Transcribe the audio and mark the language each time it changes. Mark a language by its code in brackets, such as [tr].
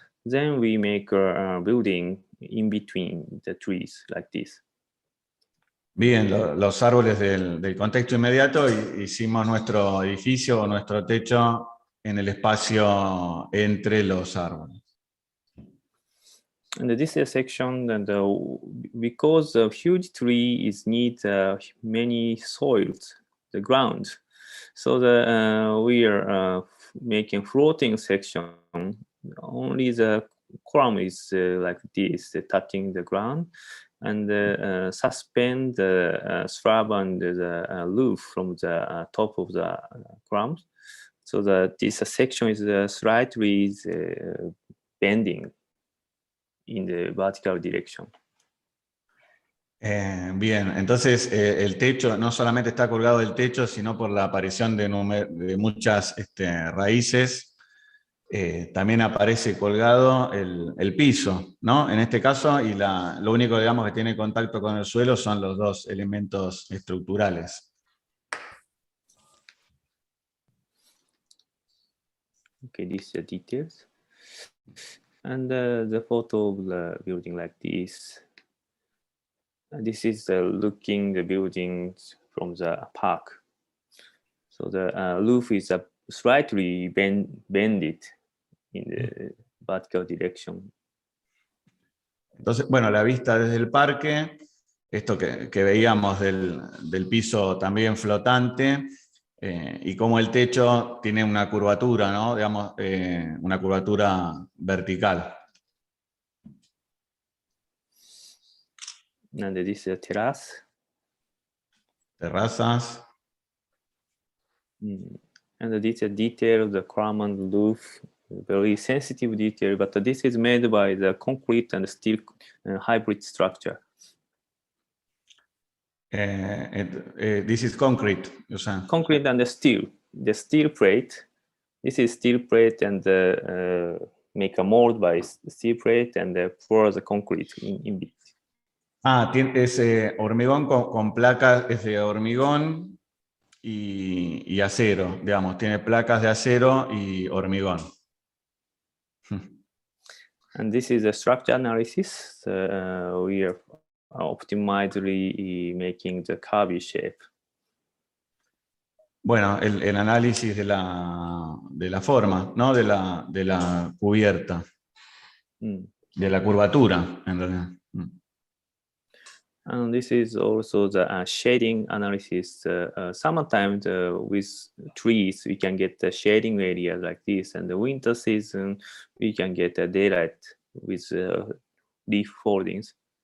[en] Then we make a building in between the trees like this. [es] Bien, los árboles del contexto inmediato, hicimos nuestro edificio o nuestro techo en el espacio entre los árboles. [en] And this is a section that because a huge tree is need many soils, the ground. So we are making floating section. Only the column is like this, touching the ground, and suspend the slab and the roof from the top of the column. So that this section is slightly bending in the vertical direction. [es] Bien, entonces el techo no solamente está colgado del techo, sino por la aparición de muchas raíces, también aparece colgado el piso, ¿no? En este caso, y lo único, digamos, que tiene contacto con el suelo son los dos elementos estructurales. [en] Okay, these are details. And the photo of the building like this. This is looking the buildings from the park. So the roof is slightly bended in the vertical direction. [es] Entonces, bueno, la vista desde el parque, esto que veíamos del piso también flotante, y como el techo tiene una curvatura, ¿no? Digamos, una curvatura vertical. [en] And this is a terrace. [es] Terrazas. [en] And this is a detail of the column and roof, very sensitive detail, but this is made by the concrete and steel hybrid structure. This is concrete, you say. Concrete and the steel plate. This is steel plate and make a mold by steel plate and pour the concrete in between. [es] Es hormigón con placas, es de hormigón y acero, digamos, tiene placas de acero y hormigón. [en] And this is the structure analysis. We are optimizedly making the curvy shape. [es] Bueno, el análisis de la forma, ¿no? De la cubierta, de la curvatura, en realidad. [en] And this is also the shading analysis. Sometimes with trees, we can get the shading area like this. And the winter season, we can get the daylight with leaf foldings.